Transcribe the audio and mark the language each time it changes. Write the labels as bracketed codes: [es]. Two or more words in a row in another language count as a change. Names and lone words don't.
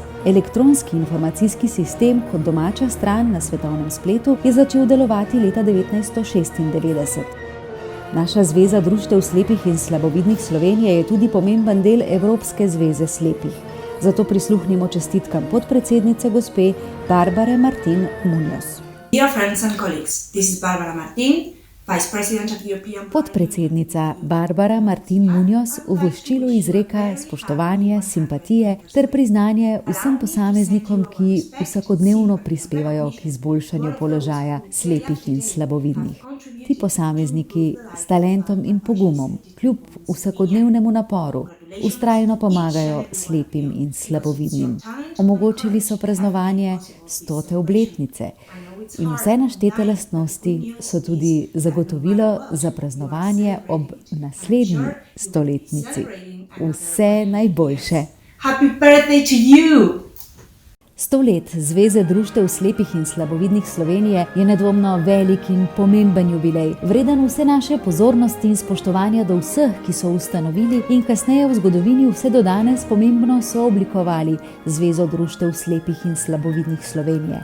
[sl] Elektronski informacijski sistem kot domača stran na svetovnem spletu je začel delovati leta 1996. Naša Zveza društev slepih in slabovidnih Slovenije je tudi pomemben del Evropske zveze slepih. Zato prisluhnimo čestitkam podpredsednice gospe Barbare Martin Munoz. [en] Dear friends and colleagues, this is Barbara Martin, Vice President of the European Parliament. [sl] Podpredsednica Barbara Martin Munoz v voščilu izreka spoštovanje, simpatije ter priznanje vsem posameznikom, ki vsakodnevno prispevajo k izboljšanju položaja slepih in slabovidnih. Ti posamezniki s talentom in pogumom, kljub vsakodnevnemu naporu, vztrajno pomagajo slepim in slabovidnim. Omogočili so praznovanje 100. obletnice in vse naštete lastnosti so tudi zagotovilo za praznovanje ob naslednji 100-letnici. Vse najboljše! [en] Happy birthday to you! [sl] 100 let Zveze društev slepih in slabovidnih Slovenije je nedvomno velik in pomemben jubilej, vreden vse naše pozornosti in spoštovanja do vseh, ki so ustanovili in kasneje v zgodovini vse do danes pomembno sooblikovali Zvezo društev slepih in slabovidnih Slovenije.